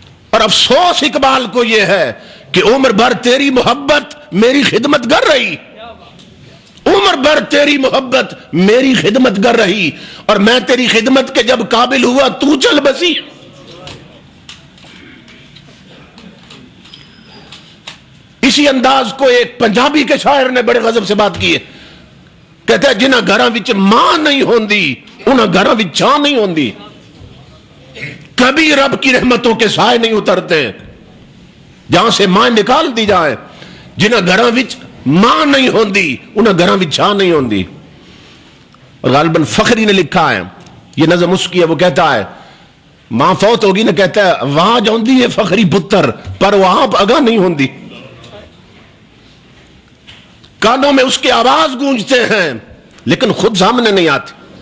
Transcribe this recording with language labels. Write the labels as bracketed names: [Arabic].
[Urdu] اور افسوس اقبال کو یہ ہے کہ عمر بھر تیری محبت میری خدمت کر رہی، عمر بھر تیری محبت میری خدمت کر رہی، اور میں تیری خدمت کے جب قابل ہوا تو چل بسی. اسی انداز کو ایک پنجابی کے شاعر نے بڑے غضب سے بات کی ہے. کہتا ہے [Punjabi] جنہاں گھراں وچ ماں نہیں ہوندی انہاں گھراں وچ چھاں نہیں ہوندی. [Urdu] کبھی رب کی رحمتوں کے سائے نہیں اترتے جہاں سے ماں نکال دی جائے. [Punjabi] جنہاں گھراں وچ ماں نہیں ہوندی انہاں گھراں وچ چھاں نہیں ہوندی. [Urdu] اور غالباً فخری نے لکھا ہے، یہ نظم اس کی ہے، وہ کہتا ہے ماں فوت ہوگی نا، کہتا ہے [Punjabi] آواز آندی ہے فخری پتر پر وہ آپ اگاں نہیں ہوندی. [Urdu] کانوں میں اس کے آواز گونجتے ہیں لیکن خود سامنے نہیں آتے.